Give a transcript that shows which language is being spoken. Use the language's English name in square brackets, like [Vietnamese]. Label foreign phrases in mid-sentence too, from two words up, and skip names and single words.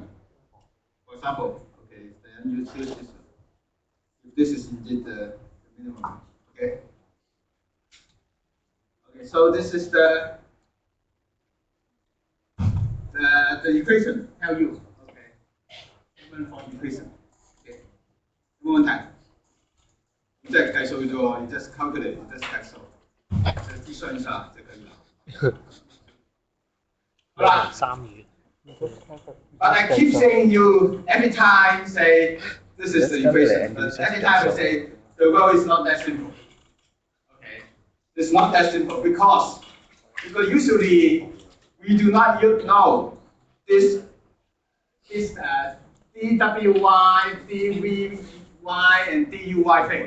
[English] For example, okay, then you choose this one. If this is indeed the minimum, okay. Okay, so this is the equation. Tell you, okay, payment for equation. [Cantonese] Okay, 冇問題。即係計數啫喎，你 [English] just calculate， [Cantonese] 你 just 計數，就諮詢一下就可以了。 [English] 好啦。But I keep saying you every time say this is the equation. But every time I say the world is not that simple. Okay, it's not that simple because usually we do not know this dwy, dvy, and duy things.